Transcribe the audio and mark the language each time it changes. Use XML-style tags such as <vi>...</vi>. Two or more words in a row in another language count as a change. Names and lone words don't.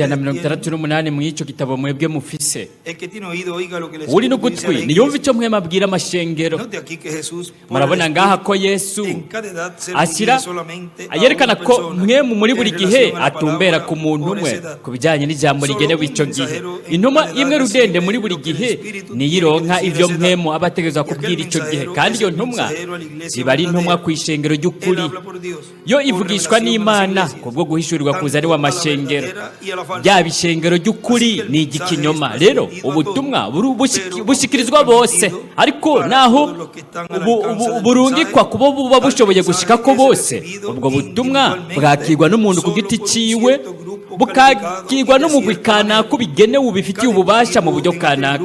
<rn>ijana na mirongo</rn> <es>tienen,</es> <rn>itandatu n'umunani mu icyo gitabo mwebwe mufise.</rn> <es>el que tiene oído oiga lo que les</es> <rn>Uri</rn> <es>dice a</es> <rn>n'ugutwi</rn> <es>la</es> <rn>niyumve</rn> <es>iglesia.</es> <rn>icyo mwema abwira amashengero.</rn> <es>Note aquí que Jesús por</es> <rn>Murabona</rn> <es>el</es> <rn>ngaha</rn> <es>Espíritu,</es> <rn>ko Yesu</rn> <es>en cada edad se</es> <rn>ashyira</rn> <es>refiere solamente a</es> <rn>yerekana</rn> <es>una</es> <rn>ko</rn> <es>persona</es> <rn>mwemu muri buri</rn> <es>en</es> <rn>gihe</rn> <es>relación a la</es> <rn>atumbera</rn> <es>palabra</es> <rn>ku muntu</rn> <es>por</es> <rn>umwe</rn> <es>esa edad.</es> <rn>ku bijyanye n'ijambo rigenewe icyo gihe. Intumwa imwe rudende muri buri gihe niyo ironka ibyo mwemu aba ategerezwa kubwira icyo gihe, kandi iyo ntumwa ziba ari intumwa ku ishengero</rn> <es>Él</es> <rn>ry'ukuri.</rn> <es>habla por Dios,</es> <rn>Yo</rn> <es>por</es> <rn>ivugishwa</rn> <es>revelación a las</es> <rn>n'Imana</rn> <es>iglesias,</es> <rn>kubwo guhishurirwa</rn> <es>tanto</es> <rn>kuza ari</rn> <es>a la</es> <rn>w'amashengero.</rn> <es>verdadera y a la falsa.</es> <rn>Ryaba ishengero ry'ukuri ni igikinyoma. Rero ubutumwa bushikirizwa bose, ariko naho burungikwa kubo buba bushoboye gushika ko bose, ubwo butumwa bwakirwa n'umuntu ku giti ciwe, bukakirwa n'umugwi kanaka ubigenewe ubifitiye ububasha mu buryo kanaka.</rn>